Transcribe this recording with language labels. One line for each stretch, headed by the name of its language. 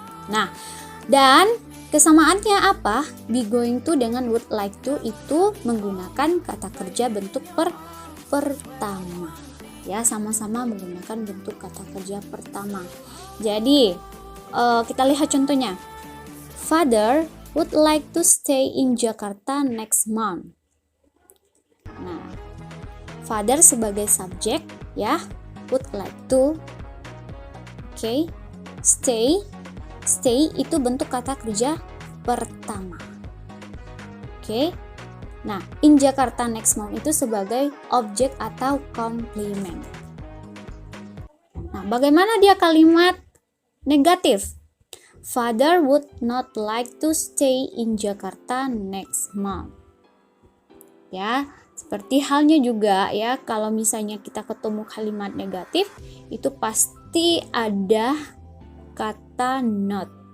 Indonesian: Nah, dan kesamaannya apa? Be going to dengan would like to itu menggunakan kata kerja bentuk pertama ya, sama-sama menggunakan bentuk kata kerja pertama. Jadi kita lihat contohnya.
English: Father would like to stay in Jakarta next month.
Indonesian: Nah, father sebagai subjek ya, would like to. Oke, stay itu bentuk kata kerja pertama. Oke. Nah, in Jakarta next month itu sebagai objek atau komplement. Nah, bagaimana dia kalimat negatif?
English: Father would not like to stay in Jakarta next month.
Indonesian: Ya, seperti halnya juga ya, kalau misalnya kita ketemu kalimat negatif, itu pasti ada kata not.